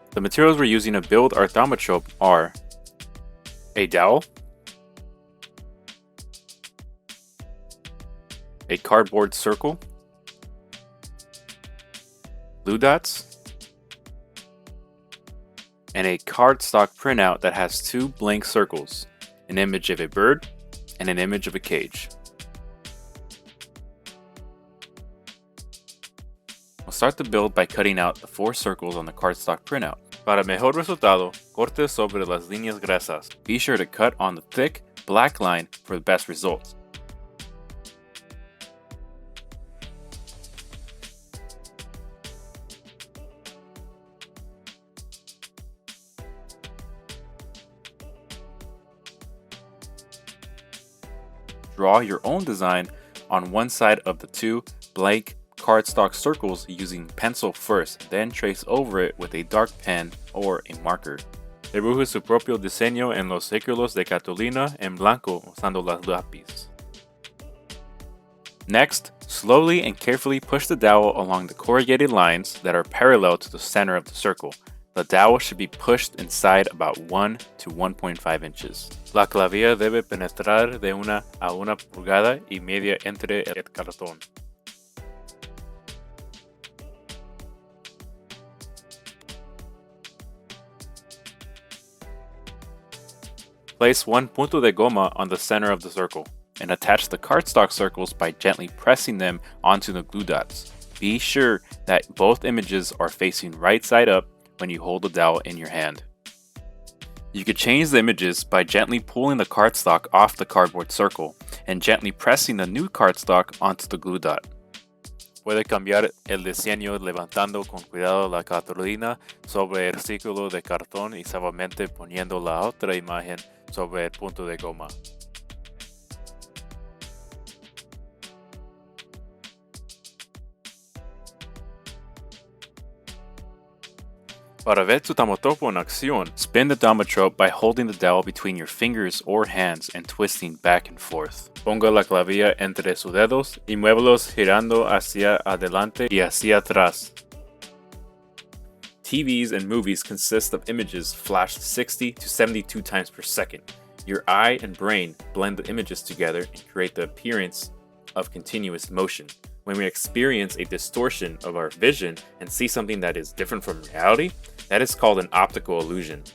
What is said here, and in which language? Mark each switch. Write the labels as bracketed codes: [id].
[en] The materials we're using to build our Thaumatrope are a dowel, a cardboard circle, glue dots, and a cardstock printout that has two blank circles, an image of a bird and an image of a cage. We'll start the build by cutting out the 4 circles on the cardstock printout. [es] Para mejor resultado, corte sobre las líneas gruesas. [en] Be sure to cut on the thick, black line for the best results. Draw your own design on one side of the 2 blank cardstock circles using pencil first, then trace over it with a dark pen or a marker. [es] Dibuje su propio diseño en los círculos de cartulina en blanco usando las lápiz. [en] Next, slowly and carefully push the dowel along the corrugated lines that are parallel to the center of the circle. The dowel should be pushed inside about 1 to 1.5 inches. [es] La clavija debe penetrar de 1 a 1 pulgada y media entre el cartón. [en] Place 1 [es] punto de goma [en] on the center of the circle and attach the cardstock circles by gently pressing them onto the glue dots. Be sure that both images are facing right side up when you hold the dowel in your hand. You could change the images by gently pulling the cardstock off the cardboard circle and gently pressing the new cardstock onto the glue dot. [es] Puede cambiar el diseño levantando con cuidado la cartulina sobre el círculo de cartón y suavemente poniendo la otra imagen sobre el punto de goma. Para ver tu Thaumatrope en acción, [en] spin the Thaumatrope by holding the dowel between your fingers or hands and twisting back and forth. [es] Ponga la clavija entre sus dedos y muévelos girando hacia adelante y hacia atrás. [en] TVs and movies consist of images flashed 60 to 72 times per second. Your eye and brain blend the images together and create the appearance of continuous motion. When we experience a distortion of our vision and see something that is different from reality, that is called an optical illusion.